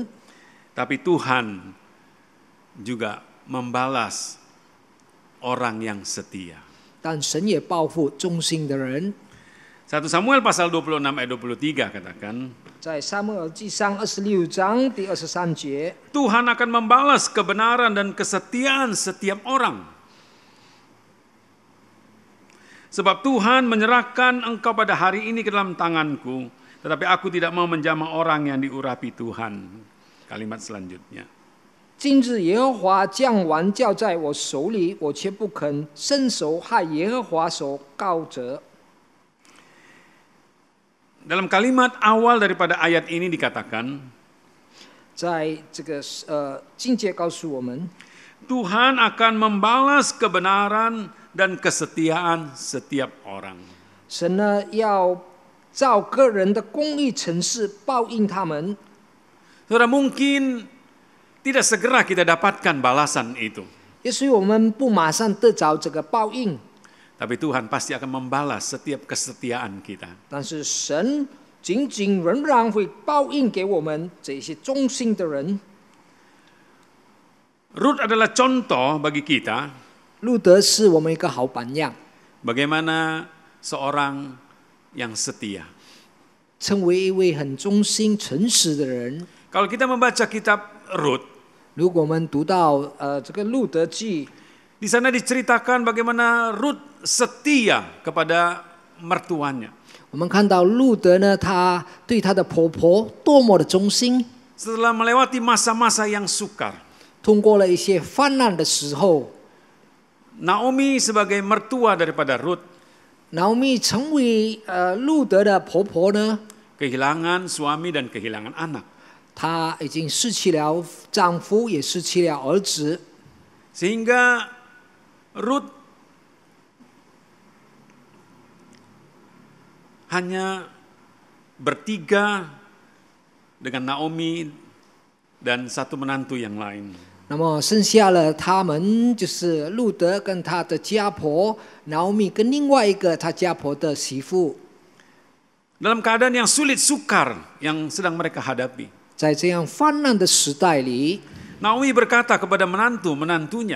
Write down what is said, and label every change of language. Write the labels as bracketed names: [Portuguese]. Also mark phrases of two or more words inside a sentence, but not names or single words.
[Indonesian] Tapi Tuhan juga membalas orang yang setia. [Chinese] 但神也报复忠心的人。 [Indonesian] 1 Samuel pasal 26 ayat 23 katakan, [Chinese] 在撒母耳记上26章第23节， [Indonesian] Tuhan akan membalas kebenaran dan kesetiaan setiap orang. Sebab Tuhan menyerahkan engkau pada hari ini ke dalam tanganku, tetapi aku tidak mau menjamah orang yang diurapi Tuhan. Kalimat selanjutnya. [Chinese] 今日耶和华将王交在我手里，我却不肯伸手害耶和华所膏者。 [Indonesian] Dalam kalimat awal daripada ayat ini dikatakan, [Chinese] 在这个经节告诉我们， [Indonesian] Tuhan akan membalas kebenaran dan kesetiaan setiap orang. [Chinese] 神呢要照个人的公义程式报应他们。 [Indonesian] Saudara, mungkin tidak segera kita dapatkan balasan itu. [Chinese] 也许我们不马上得着这个报应， [Indonesian] Tapi Tuhan pasti akan membalas setiap kesetiaan kita. [Chinese] 但是神仅仅仍然会报应给我们这些忠心的人。 [Indonesian] Rut adalah contoh bagi kita [Chinese] 路德是我们一个好榜样。 [Indonesian] bagaimana seorang yang setia. [Chinese] 成为一位很忠心诚实的人。 [Indonesian] Kalau kita membaca kitab Rut, [Chinese] 如果我们读到这个路德记， [Indonesian] di sana diceritakan bagaimana Rut setia kepada mertuanya. [Chinese] 我们看到路德呢，她对她的婆婆多么的忠心。 [Indonesian] Setelah melewati masa-masa yang sukar, [Chinese] 通过了一些患难的时候， [Indonesian] Naomi sebagai mertua daripada Rut [Chinese] Naomi 成为路德的婆婆呢， [Indonesian] kehilangan suami dan kehilangan anak. [Chinese] 她已经失去了丈夫，也失去了儿子， [Indonesian] Sehingga Rut hanya bertiga dengan Naomi dan satu menantu yang lain. [Chinese] 那么剩下了他们就是路德跟他的家婆Naomi跟另外一个他家婆的媳妇， [Indonesian] Dalam keadaan yang sulit sukar yang sedang mereka hadapi, [Chinese] 在这样泛滥的时代里， [Indonesian] Naomi berkata kepada menantunya,